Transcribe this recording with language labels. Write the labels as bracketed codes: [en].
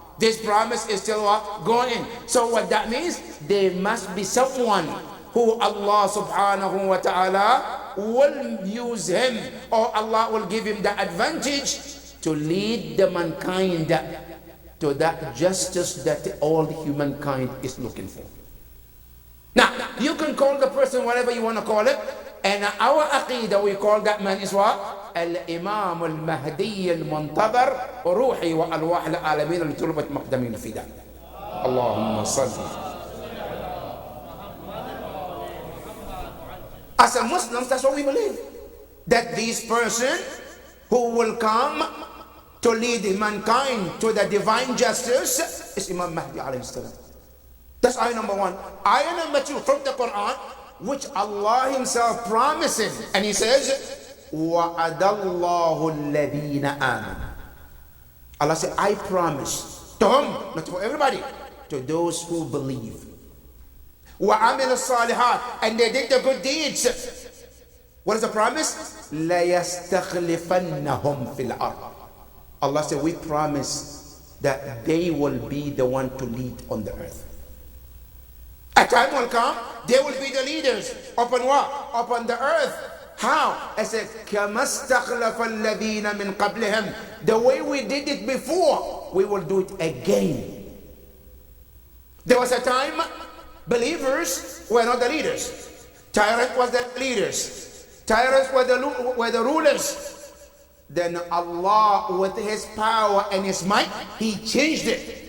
[en] This promise is still what? Going. So what that means, there must be someone who Allah subhanahu wa ta'ala will use him, or Allah will give him the advantage to lead the mankind to that justice that all humankind is looking for. Now, you can call the person whatever you want to call it, and our aqidah, we call that man is what? [ar] الإمام المهدي المنتظر روحي وأرواح العالمين اللي طلبت مقدمين الفداء. اللهم صل. [en] As a Muslim, that's what we believe. That this person who will come to lead mankind to the divine justice is Imam Mahdi alayhi salam. That's ayah number one. Ayah number two from the Quran, which Allah himself promises, and he says, [ar] وَعَدَ اللَّهُ الَّذِينَ آمَنُوا. [en] Allah said, I promise to whom? Not to everybody, to those who believe. [ar] وَعَمِلُوا الصَّالِحَاتِ, [en] and they did the good deeds. What is the promise? [ar] لَيَسْتَخْلِفَنَّهُمْ فِي الْأَرْضِ. [en] Allah said, we promise that they will be the one to lead on the earth. A time will come, they will be the leaders upon what? Upon the earth. How? I said, [ar] كَمَا اسْتَخْلَفَ الَّذِينَ مِنْ قَبْلِهِمْ. [en] The way we did it before, we will do it again. There was a time believers were not the leaders. Tyrants was the leaders. Tyrants were the rulers. Then Allah, with his power and his might, he changed it.